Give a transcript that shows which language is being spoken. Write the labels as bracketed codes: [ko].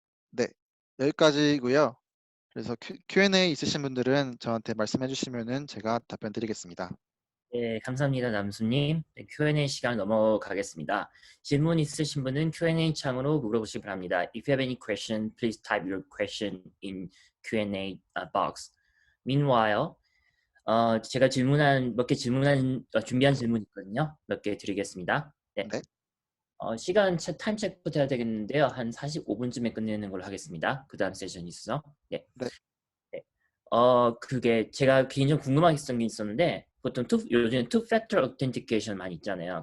[ko] 네, 여기까지고요. 그래서 Q&A 있으신 분들은 저한테 말씀해 주시면은 제가 답변 드리겠습니다. 네, 감사합니다, 남수님. 네, Q&A 시간 넘어가겠습니다. 질문 있으신 분은 Q&A 창으로 물어보시기 바랍니다. [en] If you have any question, please type your question in Q&A box. [ko] Meanwhile, 제가 준비한 질문 있거든요. 몇 개 드리겠습니다. 네. 네. 시간 타임 체크부터 해야 되겠는데요. 한 45분쯤에 끝내는 걸로 하겠습니다. 그 다음 세션이 있어. 네. 네, 네. 그게 제가 개인적으로 궁금한 게 있었는데 보통 요즘 투 팩터 오텐티케이션 많이 있잖아요.